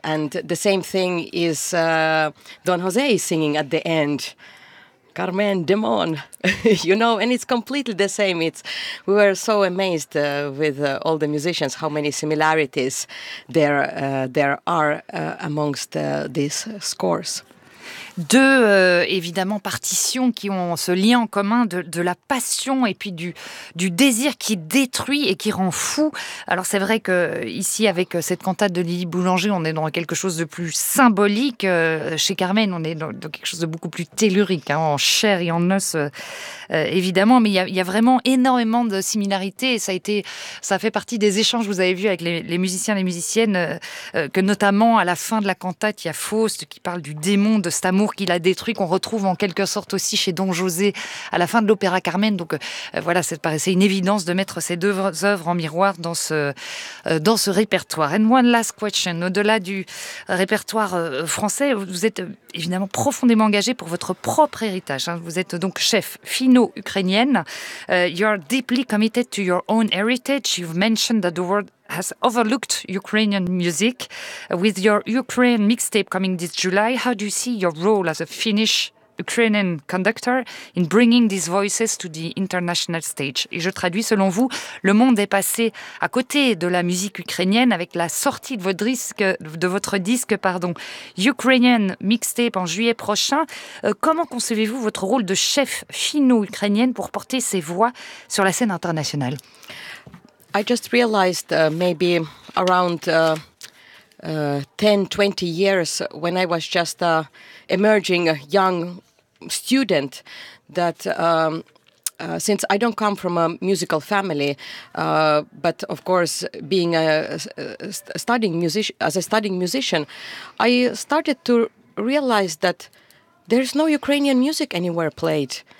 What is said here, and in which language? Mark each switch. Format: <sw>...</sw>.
<en>And the same thing is Don José singing at the end, Carmen, demon, you know, and it's completely the same. We were so amazed with all the musicians, how many similarities there are amongst these scores.</en> <fr>Deux, évidemment, partitions qui ont ce lien en commun de la passion et puis du désir qui détruit et qui rend fou. Alors c'est vrai qu'ici, avec cette cantate de Lili Boulanger, on est dans quelque chose de plus symbolique. Chez Carmen, on est dans quelque chose de beaucoup plus tellurique, hein, en chair et en os, évidemment. Mais il y a vraiment énormément de similarités. Et ça a fait partie des échanges que vous avez vus avec les musiciens et les musiciennes, que notamment à la fin de la cantate, il y a Faust qui parle du démon de Stamboul, qu'il a détruit, qu'on retrouve en quelque sorte aussi chez Don José à la fin de l'opéra Carmen. Donc voilà, ça paraissait une évidence de mettre ces deux œuvres en miroir dans ce répertoire.</fr> <en>And one last question.</en> <fr>Au-delà du répertoire français, vous êtes évidemment profondément engagé pour votre propre héritage. Vous êtes donc chef finno-ukrainienne.</fr> <en>You are deeply committed to your own heritage. You've mentioned that the world has overlooked Ukrainian music. With your Ukraine mixtape coming this July, how do you see your role as a Finnish Ukrainian conductor in bringing these voices to the international stage?</en> <fr>Et je traduis, selon vous, le monde est passé à côté de la musique ukrainienne avec la sortie de votre disque, Ukrainian mixtape en juillet prochain. Comment concevez-vous votre rôle de chef finno-ukrainienne pour porter ces voix sur la scène internationale?</fr> <en>I just realized maybe around 10, 20 years when I was just an emerging young student that since I don't come from a musical family, but of course being a studying musician, I started to realize that there's no Ukrainian music anywhere played.</en>